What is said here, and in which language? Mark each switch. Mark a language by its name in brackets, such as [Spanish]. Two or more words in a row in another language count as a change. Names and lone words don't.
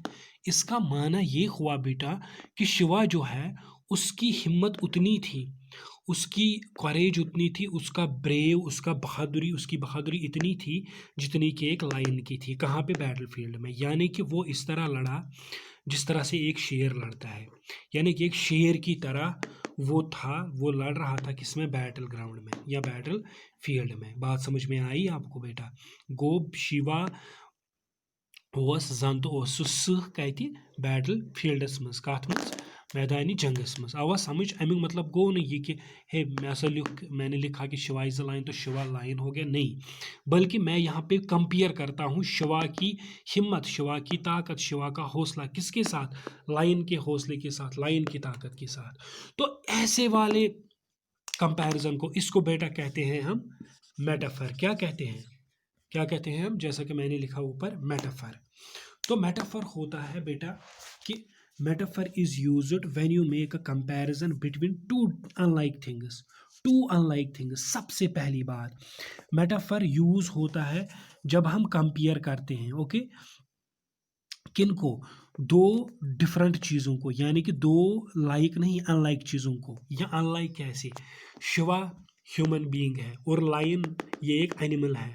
[Hindi] इसका माना ये हुआ बेटा कि शिवा जो है उसकी हिम्मत उतनी थी, उसकी करेज उतनी थी, उसका ब्रेव, उसकी बहादुरी इतनी थी जितनी कि एक लायन की थी। कहाँ पे? [English] battle field [Hindi] में। यानी कि वो इस तरह लड़ा जिस तरह से एक शेर लड़ता है, यानी कि एक शेर की तरह वो था, वो लड़ रहा था किसमें? [English] battle ground [Hindi] में या [English] battle field [Hindi] में। बात समझ में आई आपको बेटा? [Kashmiri] गो शिवा ओस जन तो ओस सह कति बैटल फील्डस मज, कत मज? मैदानी जंगस मज। आवा समझ? [Hindi] अमुक मतलब गो नहीं ये कि हे मैंने लिखा कि [English] Shiva is a lion [Hindi] तो शिवा लाइन हो गया, नहीं। बल्कि मैं यहाँ पे कंपेयर करता हूँ शिवा की हिम्मत, शिवा की ताकत, शिवा का हौसला किसके साथ? लाइन के हौसले के साथ, लाइन की ताकत के साथ। तो ऐसे वाले कंपैरिजन को, इसको बेटा कहते हैं हम मेटाफर। क्या कहते हैं? क्या कहते हैं हम? जैसा कि मैंने लिखा ऊपर, मेटाफर। तो मेटाफर होता है बेटा कि [English] metaphor is used when you make a comparison between two unlike things. two unlike things, [Hindi] सबसे पहली बात मेटाफर यूज होता है जब हम कंपेयर करते हैं। ओके, किनको? दो डिफरेंट चीज़ों को, यानी कि दो लाइक नहीं, अनलाइक चीज़ों को। या अनलाइक कैसे? शिवा [English] human being [Hindi] है और लायन ये एक एनिमल है।